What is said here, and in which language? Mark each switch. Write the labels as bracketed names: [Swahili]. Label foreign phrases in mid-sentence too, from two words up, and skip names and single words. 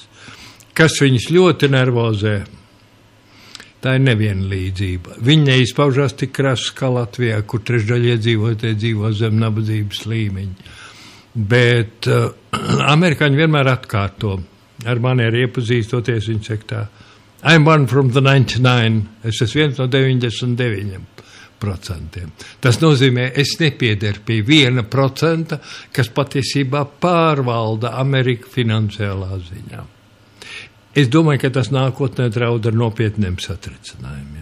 [Latvian] Kas viņus ļoti nervozē? Tā ir nevienlīdzība. Viņa neizpaužās tik krasi kā Latvijā, kur trešdaļa iedzīvotāji dzīvo zem nabadzības līmeņa. Bet amerikāņi vienmēr atkārto. Ar mani arī iepazīstoties, viņi saka tā, [English] I'm one from the 99, [Latvian] es esmu viens no 99%. Tas nozīmē, es nepiederu pie 1%, kas patiesībā pārvalda Ameriku finansiālā ziņā. Es domāju, ka tas nākotnē draud ar nopietniem satricinājumiem.